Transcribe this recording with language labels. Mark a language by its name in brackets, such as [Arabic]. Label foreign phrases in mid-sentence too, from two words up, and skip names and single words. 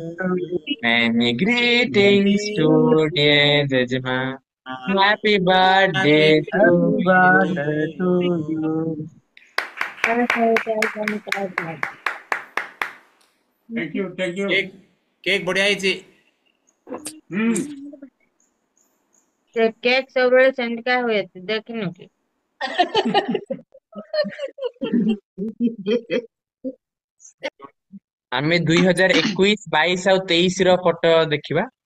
[English] Many greetings to dear Jajma. Happy birthday to Happy you. birthday to you. Thank you. [Odia] କେକ କେକ ବଢ଼ିଆ ହେଇଛି। ସେ କେକ୍ ସବୁବେଳେ ସେମିତିକା ହୁଏ ତୁ ଦେଖିନୁ କି? ଆମେ 2021, 22 ଆଉ 23 ର ଫଟୋ ଦେଖିବା।